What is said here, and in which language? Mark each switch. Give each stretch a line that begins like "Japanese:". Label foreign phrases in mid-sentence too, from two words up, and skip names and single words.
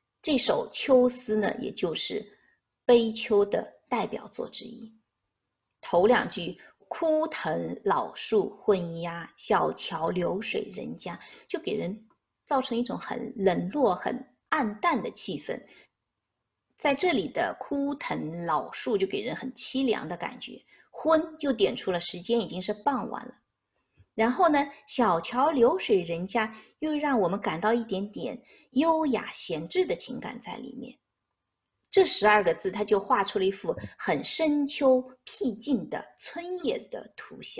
Chinese: 這首秋思呢，也就是悲秋的代表作之一。頭2句枯藤老樹昏鸦，小橋流水人家，就給人造成一種很冷落、很暗淡的气氛。在這裡的枯藤老樹就給人很淒涼的感覺，昏就點出了時間已經是傍晚了。然後呢，小橋流水人家又讓我們感到一點點優雅閒置的情感在裡面。這12個字，它就畫出了一幅很深秋僻靜的村野的圖像。